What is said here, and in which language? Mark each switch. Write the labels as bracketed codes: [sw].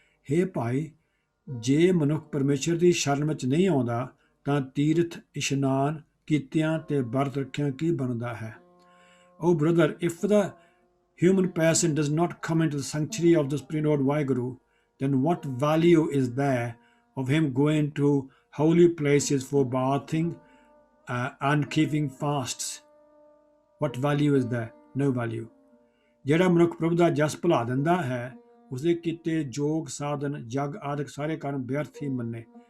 [pa] हे भाई, जे मनुख परमेश्वर ਦੀ ਸ਼ਰਨ ਵਿੱਚ ਨਹੀਂ ਆਉਂਦਾ ਤਾਂ ਤੀਰਥ ਇਸ਼ਨਾਨ ਕੀਤਿਆਂ ਤੇ ਵਰਤ ਰੱਖਿਆਂ ਕੀ ਬਣਦਾ ਹੈ। [en] Oh brother, if the human person does not come into the sanctuary of the Supreme Lord Waheguru, then what value is there of him going to holy places for bathing and keeping fasts? What value is there? No value। [pa] ਜਿਹੜਾ ਮਨੁੱਖ ਪ੍ਰਭੂ ਦਾ ਜਸ ਭੁਲਾ ਦਿੰਦਾ ਹੈ, ਉਸਦੇ ਕੀਤੇ ਯੋਗ ਸਾਧਨ ਜਗ ਆਦਿਕ ਸਾਰੇ ਕਰਮ ਵਿਅਰਥ ਹੀ ਮੰਨੇ।